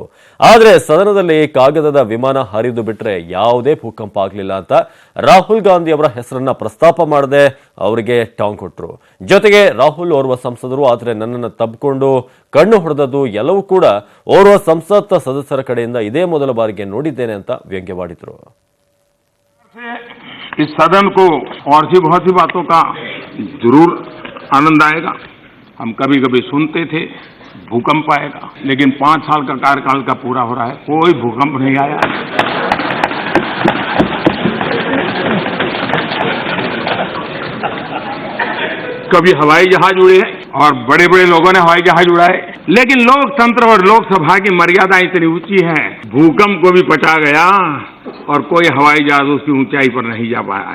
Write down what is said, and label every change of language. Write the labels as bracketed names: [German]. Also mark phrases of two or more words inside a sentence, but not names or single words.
[Kannada] ಆದರೆ ಸದನದಲ್ಲಿ ಕಾಗದದ ವಿಮಾನ ಹರಿದು ಬಿಟ್ರೆ ಯಾವುದೇ ಭೂಕಂಪ ಆಗಲಿಲ್ಲ ಅಂತ ರಾಹುಲ್ ಗಾಂಧಿ ಅವರ ಹೆಸರನ್ನ ಪ್ರಸ್ತಾಪ ಮಾಡದೆ ಅವರಿಗೆ ಟಾಂಗ್ ಕೊಟ್ರು. ಜೊತೆಗೆ ರಾಹುಲ್ ಓರ್ವ ಸಂಸದರು, ಆದರೆ ನನ್ನನ್ನು ತಬ್ಬಿಕೊಂಡು ಕಣ್ಣು ಹೊಡೆದದ್ದು ಎಲ್ಲವೂ ಕೂಡ ಓರ್ವ ಸಂಸತ್ ಸದಸ್ಯರ ಕಡೆಯಿಂದ ಇದೇ ಮೊದಲ ಬಾರಿಗೆ ನೋಡಿದ್ದೇನೆ ಅಂತ ವ್ಯಂಗ್ಯವಾಡಿದ್ರು. [Hindi] इस सदन को और भी बहुत सी बातों का जरूर आनंद आएगा. हम कभी कभी सुनते थे भूकंप आएगा, लेकिन 5 साल का कार्यकाल का पूरा हो रहा है, कोई भूकंप नहीं आया. कभी हवाई जहाज उड़े हैं और बड़े बड़े लोगों ने हवाई जहाज उड़ाए, लेकिन लोकतंत्र और लोकसभा की मर्यादा इतनी ऊंची है, भूकंप को भी पचा गया और कोई हवाई जहाज उसकी ऊंचाई पर नहीं जा पाया.